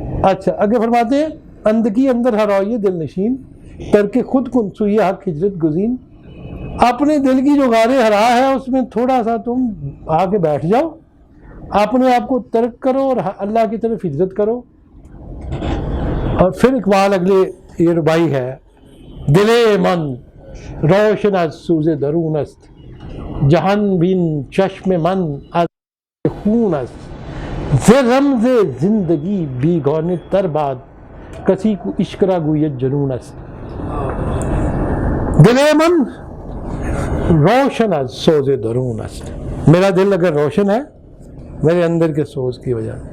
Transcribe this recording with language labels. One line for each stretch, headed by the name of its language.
Urdu: اچھا آگے فرماتے ہیں
Persian: اندکی اندر ہرائی دل نشین ترک خود کن سوئی حق ہجرت گزین.
Urdu: اپنے دل کی جو غار ہرا ہے اس میں تھوڑا سا تم آ کے بیٹھ جاؤ، اپنے آپ کو ترک کرو اور اللہ کی طرف ہجرت کرو. اور پھر اقبال اگلے یہ ربائی ہے
Persian: دل من روشن از سوز درون است جہان بین چشم من از خون است ز رمز زندگی بیگانه تر باد کسی کو عشق را گوید جنون است. دل من روشن از سوز درون است.
Urdu: میرا دل اگر روشن ہے میرے اندر کے سوز کی وجہ.